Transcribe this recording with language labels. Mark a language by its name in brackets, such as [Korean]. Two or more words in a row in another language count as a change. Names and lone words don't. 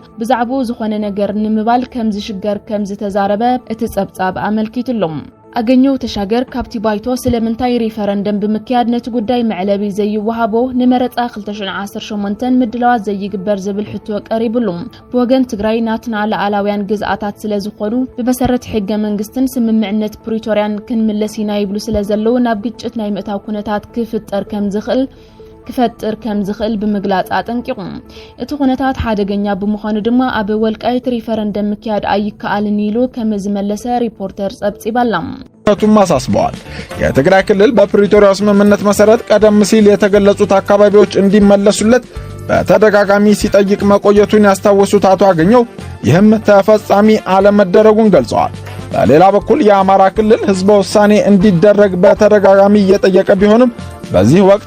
[Tigrinya] ብዛዕቡ ዝኾነ ነገር ንምባል ከም ዝሽገር ከም ዝተዛረበ እቲ ጸብጻብ አመልኪትሎም አገኘው ተሻገር ካፕቲ ባይቶ ስለምንታይ ሪፈረንደም በመክያድ ነቲ ጉዳይ መዕለቢ ዘይወሃቦ ንመረጻ 2018 ምድላዋት ዘይግበር ዝብል ሕቶ ቀሪብሎም በወገን ትግራይ ናትና ለዓላውያን ግዛኣታት ስለዝኾኑ በመሰረት ሕገ መንግስትን ስምምዕነት ፕሪቶሪያን ክንምለሲና ይብሉ ስለዘለው ናብ ግጭት ናይ ምእታው ኩነታት ክፍጠር ከም ዝኽእል ብምግላጽ አጠንቂቁም እቲ ኩነታት ሓደገኛ ብምዃኑ ድማ ኣብ ወልቃይት ሪፈረንደም ምክያድ አይካአልን ኢሉ ከም ዝመለሰ ሪፖርተር ጸብጺባላም [Amharic] ማሳስበዋል የትግራይ ክልል በፕሪቶሪያ ስምምነት መሰረት ቀደም ሲል የተገለጹት አካባቢዎች እንዲመለሱለት በተደጋጋሚ ሲጠይቅ መቆየቱን ያስታወሱት አቶ አገኘው ይህም ተፈጻሚ አለመደረጉን ገልጸዋል። በሌላ በኩል የአማራ ክልል ህዝበ ውሳኔ እንዲደረግ በተደጋጋሚ እየጠየቀ ቢሆንም በዚህ ወቅት